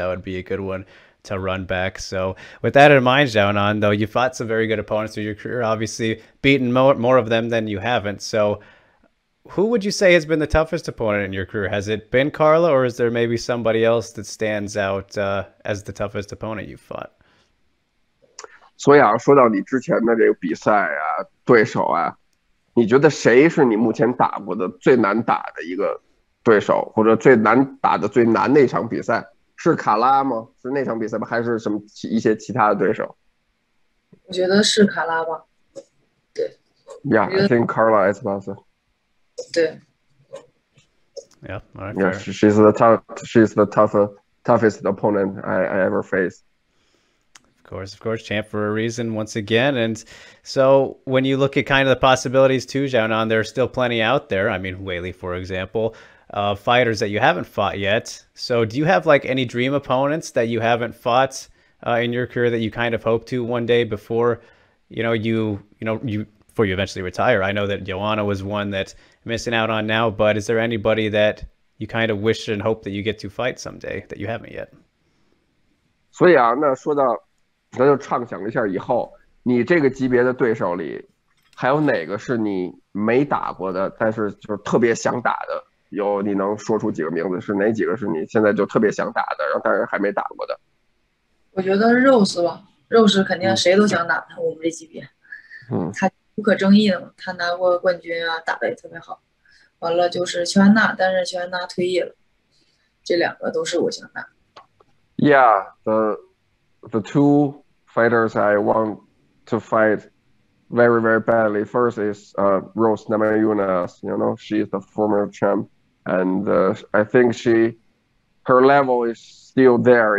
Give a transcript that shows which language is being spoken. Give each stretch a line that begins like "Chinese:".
English: That would be a good one to run back. So with that in mind, Xiaonan, though, you fought some very good opponents through your career, obviously beaten more of them than you haven't. So who would you say has been the toughest opponent in your career? Has it been Carla, or is there maybe somebody else that stands out as the toughest opponent you've fought?
Chinese: 所以说到你之前的这个比赛啊，对手啊，你觉得谁是你目前打过的最难打的一个对手，或者最难打的最难的一场比赛？是卡拉吗？是那场比赛吗？还是什么一些其他的对手？我觉得是卡拉吧。对。
English: Yeah, I think Carla Esparza.
Chinese: 对。
English: Yeah, all right, yeah, she's the toughest opponent I ever faced. Of course, champ for a reason once again. And so when you look at kind of the possibilities too, Xiaonan, there are still plenty out there. I mean, Weili, for example. Fighters that you haven't fought yet. So do you have like any dream opponents that you haven't fought in your career that you kind of hope to one day before before you eventually retire? I know that Joanna was one that you're missing out on now, but is there anybody that you kind of wish and hope that you get to fight someday that you haven't yet?
Chinese: 所以那说到，咱就畅想一下以后你这个级别的对手里，还有哪个是你没打过的，但是就是特别想打的？有你能说出几个名字？是哪几个是你现在就特别想打的，然后但是还没打过的？我觉得 Rose 吧，Rose 肯定谁都想打他，我们这级别，他不可争议的嘛，他拿过冠军啊，打得也特别好。完了就是乔安娜，但是乔安娜退役了，这两个都是我想打。
English: Yeah, the two fighters I want to fight very, very badly. First is Rose Namajunas. She's the former champ. And I think her level is still there.